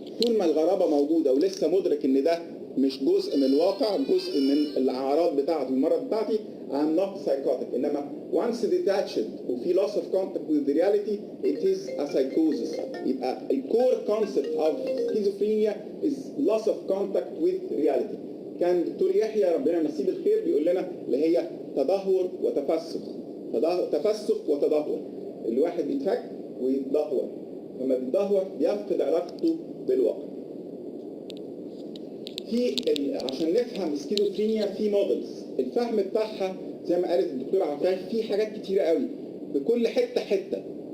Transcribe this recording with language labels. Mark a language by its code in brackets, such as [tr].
[ar] طول ما الغرابه موجوده ولسه مدرك ان ده مش جزء من الواقع، جزء من الاعراض بتاعتي المرض بتاعتي، [en] I'm not psychotic. انما once detached وفي loss of contact with the reality it is a psychosis. [ar] يبقى الكور [en] concept of schizophrenia is loss of contact with reality. [ar] كان دكتور يحيى ربنا يمسيه بالخير بيقول لنا اللي هي تدهور وتفسخ. تفسخ وتدهور، الواحد بيتفك ويتدهور، لما بيتدهور بيفقد علاقته بالواقع. عشان نفهم السكيزوفرينيا في مودلز، الفهم بتاعها زي ما قالت الدكتوره عفاف في حاجات كتيره قوي بكل حته.